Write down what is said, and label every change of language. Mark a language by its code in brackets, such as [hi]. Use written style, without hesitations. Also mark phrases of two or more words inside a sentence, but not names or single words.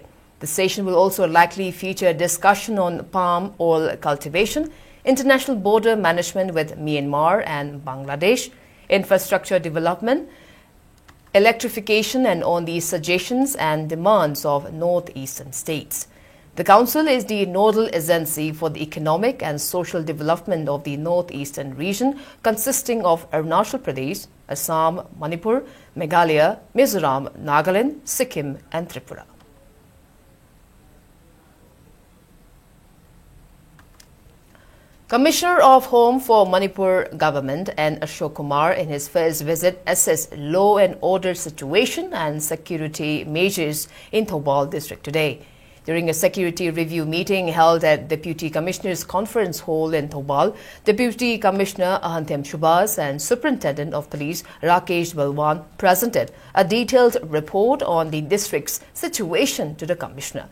[en] The session will also likely feature discussion on palm oil cultivation, international border management with Myanmar and Bangladesh, infrastructure development, electrification, and on the suggestions and demands of northeastern states. The Council is the nodal agency for the economic and social development of the northeastern region, consisting of Arunachal Pradesh, Assam, Manipur, Meghalaya, Mizoram, Nagaland, Sikkim, and Tripura. Commissioner of Home for Manipur Government N. Ashok Kumar in his first visit assessed law and order situation and security measures in Thoubal district today. During a security review meeting held at Deputy Commissioner's Conference Hall in Thoubal, Deputy Commissioner Ahantem Shubhas and Superintendent of Police Rakesh Balwan presented a detailed report on the district's situation to the Commissioner.